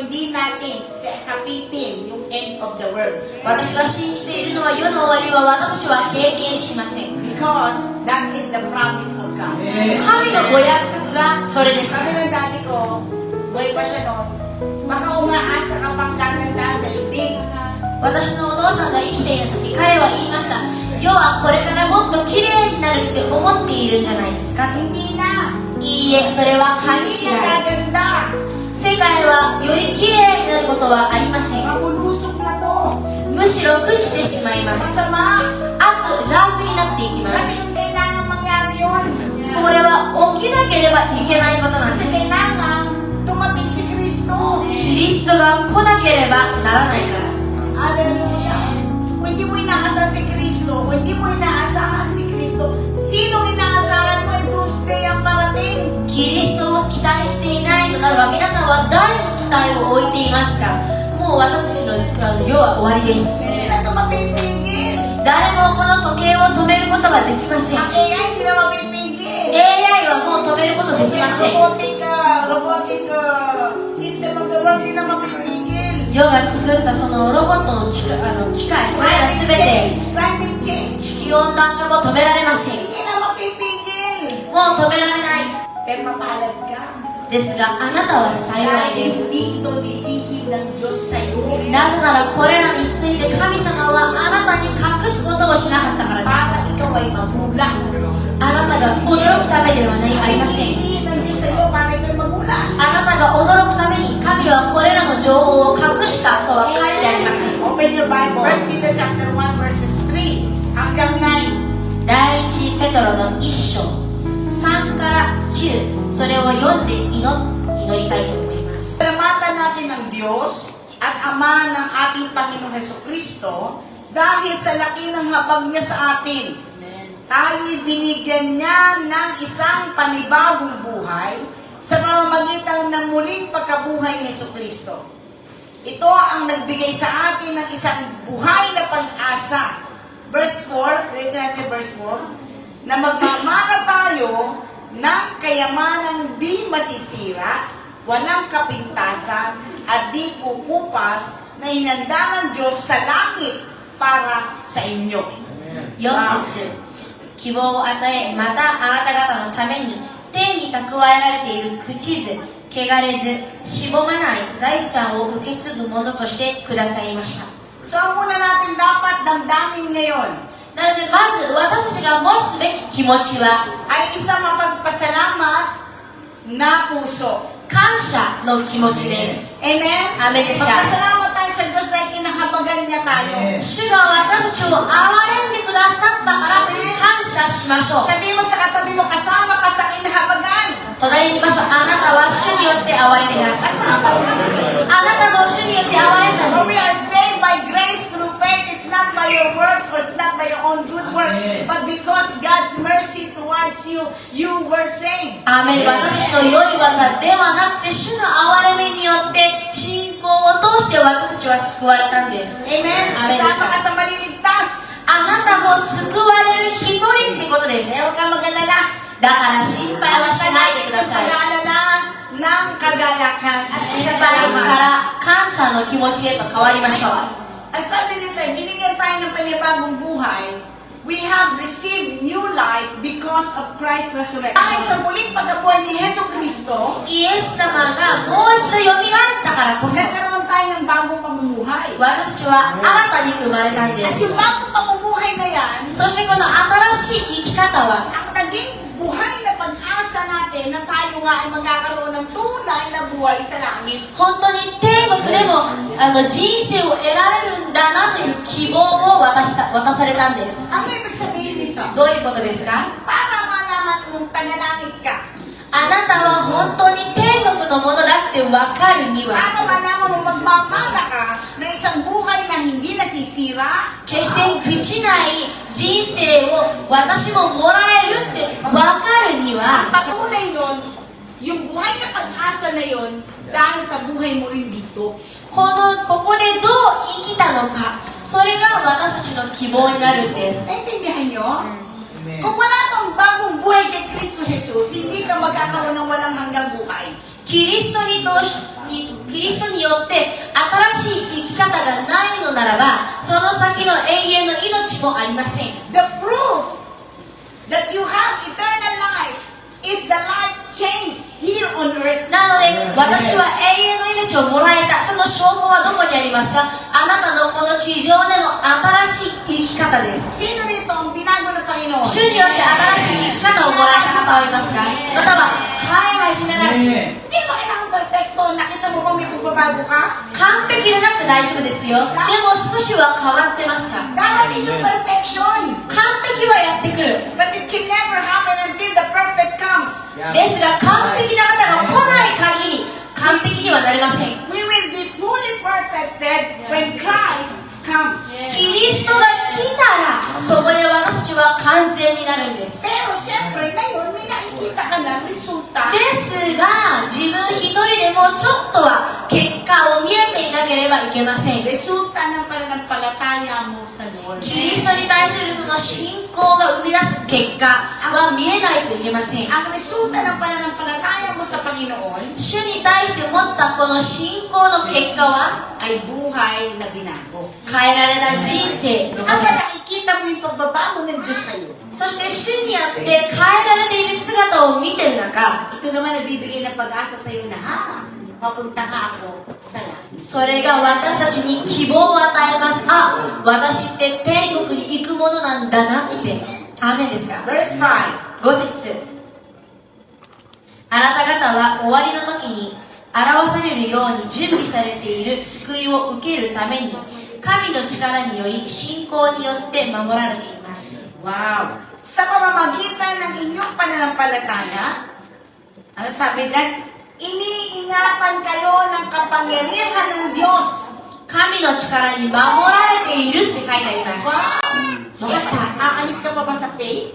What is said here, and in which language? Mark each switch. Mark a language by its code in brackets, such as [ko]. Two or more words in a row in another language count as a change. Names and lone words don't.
[tl] hindi natin sasapitin yung [en] end of the world. [ja] 私が信じているのは世の終わりは私たちは経験しません。 [en] Because that is the promise of God. [ja] 神のご約束がそれです。 [tl] Sabi ng daddy ko, buhay pa siya noon, baka umaasa ka pang gagandaan daigdig. [ja] 私のお父さんが生きていた時、彼は言いました。世はこれからもっと綺麗になるって思っているんじゃないですかと。 [tl] Hindi na. [ja] いいえ、それは勘違 [tl] Hindi [ja] い。 [tl] na gaganda. [ja] 世界はより綺麗になることはありません。 [tl] Mabulusok na to. [ja] むしろ朽ちてしまいます。 [tl] Masama. [ja] 邪悪になっていきま [tl] Kasi [ja] す。 [tl] yung kailangan mangyari yun. [ja] これは起きなければいけないことなんで [tl] Kasi [ja] す。 [tl] kailangan dumating si Kristo. [ja] キリストが来なければならないから。 Hallelujah. [tl] Kung hindi mo inaasahan si Kristo, kung hindi mo inaasahan si Kristo, sino inaasahan mo yung Tuesday ang parating? [ja] キリストを期待していないとならば、皆さんは誰に期待を置いていますか？もう私たちの世は終わりです。 [tl] Hindi na ito mapipigil. [ja] 誰もこの時計を止めることができません。 [tl] Ang AI hindi na mapipigil. [ja] AI はもう止めることできません。 [en] Robotic system of the world [tl] hindi na mapipigil. [ja] 世が作ったそのロボットの機械、これらすべて [en] Climate change. [ja] 地球温暖化も止められません。 [tl] Hindi na mapipigil. [ja] もう止められない。 [tl] Pero mapalad ka. [ja] ですが、あなたは幸い [tl] Dahil [ja] です。 [tl] hindi ito dilihim ng Diyos sa'yo. [ja] なぜならこれらについて神様はあなたに隠すことをしなかったからです。 [tl] Para ikaw ay magulang. [ja] あなたが驚くためではないありません。 [tl] Dilihim ng Diyos sa'yo para ikaw ay magulang. [ja] あなたが驚くために神はこれらの情報を隠したとは書いてありません。 [en] Open your Bible. 1 Peter chapter 1 verses 3 hanggang 9. [ja] 第一ペトロの1章3から9、それを読んで祈りたいと思います。 [tl] Salamatan natin ang Diyos at Ama ng ating Panginoong Hesukristo dahil sa laki ng habag niya sa atin. Tayo'y binigyan niya ng isang panibagong buhay sa pamamagitan ng muling pagkabuhay ni Hesukristo. Ito ang nagbigay sa atin ng isang buhay na pag-asa. Verse 4, read natin verse 4, na magmamana tayo ng kayamanang di masisira, walang kapintasan, at di kukupas na inanda ng Diyos sa langit para sa inyo. [ja] 4 節、希望を与え、またあなた方のために天に蓄えられている朽ちず、汚れず、しぼまない財産を受け継ぐものとしてくださいました。 [tl] So, ang una natin dapat damdamin ngayon [ja] なのでまず私たちが持つべき気持ちは [tl] ay isang mapagpasalamat na puso. [ja] 感謝の気持ちです。 Amen? アメンですか？ [tl] Magpasalamat tayo sa Diyos dahil kinahabagan niya tayo. [ja] 主が私たちを憐れんでくださったから感謝しましょう。 [tl] Sabi mo sa katabi mo, kasama ka sa kinahabagan. [ja] 隣にいましょう。あなたは主によって憐れみがある。 [tl] Kasama ka. [ja] あなたも主によって憐れんだ [en] For [ja] ん [en] we [ja] です。 [en] are saved by grace through faith. It's not by your works or it's not by your own good works, but because God's mercy towards you, you were saved. [ja] アーメン。私の良い技ではなくて主の憐れみによって信仰を通して私たちは救われたんです。 Amen? Amen. [tl] Kasama ka sa maliligtas. [ja] あなたも救われる一人ってことです。 [tl] Huwag ka mag-alala. [ja] だから心配はしないでください。 [tl] Pag-aalala ng kagalakan at [ja] 心配か [tl] isasalamat. [ja] ら感謝の気持ちへと変わりましょう。 [tl] Ang sabi nito, binigyan tayo ng panibagong buhay. [en] We have received new life because of Christ's resurrection. [tl] Dahil sa muling pagkabuhay ni Hesus Kristo, [ja] イエス様がもう一度よみがえったからこそ [tl] nagkaroon tayo ng bagong pamumuhay. [ja] 私たちは新たに生まれたんで [tl] At [ja] す。 [tl] yung bagong pamumuhay na yan, [ja] そしてこの新しい生き方は [tl] ang naging buhay na pag-asa natin na tayo nga ay magkakaroon ng tunay na buhay sa langit. [ja] 本当に天国でも人生を得られるんだなという希望を渡されたんです。 [tl] Ano ibig sabihin nito? [ja] どういうことですか？ [tl] Para malaman mong taga-langit ka. [ja] あなたは本当に天国のものだって分かるには [tl] Para malaman mong magmamana ka na isang buhay na hindi nasisira, [ja] 決して朽ちない人生を私ももらえるって分かるには [tl] patunay nun, yung buhay na pag-asa na yun, dahil sa buhay mo rin dito. [ja] ここでどう生きたのか、それが私たちの希望になるんです。 [tl] Naintindihan nyo? Kung wala kang bagong buhay kay Kristo Jesus, hindi ka magkakaroon ng walang hanggang buhay. [ja] キリストキリストによって新しい生き方がないのならば、その先の永遠の命もありません。 [en] The proof that you have eternal life is the life change here on earth. [ja] なので、私は永遠の命をもらえた。その証拠はどこにありますか？あなたのこの地上での新しい生き方です。 [tl] Sino rito ang binago ng Panginoon? [ja] 主によって新しい生き方をもらえた方はいますか？または変え始められる。 [tl] Hindi mo kailangan perfecto. Nakita mo ba may pagbabago ka? [ja] 完璧じゃなくて大丈夫ですよ。でも少しは変わってますか？ [tl] Darating yung perfection. [ja] 完璧はやってくる。 [en] But it can never happen until the perfect comes. [ja] ですが完璧な方が来ない限り完璧にはなりません。 [en] We will be fully perfected when Christ comes. [ja] キリストが来たらそこで私たちは完全になるんです。 [tl] Pero siyempre, ngayon may nakikita ka ng resulta. [ja] ですが自分一人でもちょっとは結果を見えていなければいけません。 [tl] Resulta ng pananampalataya mo sa Lord. [ja] キリストに対するその信仰が生み出す結果は見えないといけません。 [tl] Ang resulta ng pananampalataya mo sa Panginoon [ja] 主に対して持ったこの信仰の結果は [tl] ay buhay na binago. [ja] 変えられた人生のこと [tl] Ang nakikita mo yung pagbabago ng Diyos sa iyo. [ja] そして主によって変えられている姿を見てる中、 [tl] Ito naman nagbibigay ng pag-asa sa iyo na mapunta ka ako sa langit. [ja] それが私たちに希望を与えます。あ、私って天国に行くものなんだなって。アーメンですか？ [en] Verse 5. [ja] 5節。あなた方は終わりの時に表されるように準備されている救いを受けるために、神の力により信仰によって守られています。 Wow. [tl] Sa pamamagitan ng inyong pananampalataya, ano sabi dyan? Iniingatan kayo ng kapangyarihan ng Diyos. [ja] 神の力に守られているって書いてあります。 Wow. [tl] Bakit aalis ka pa ba sa faith?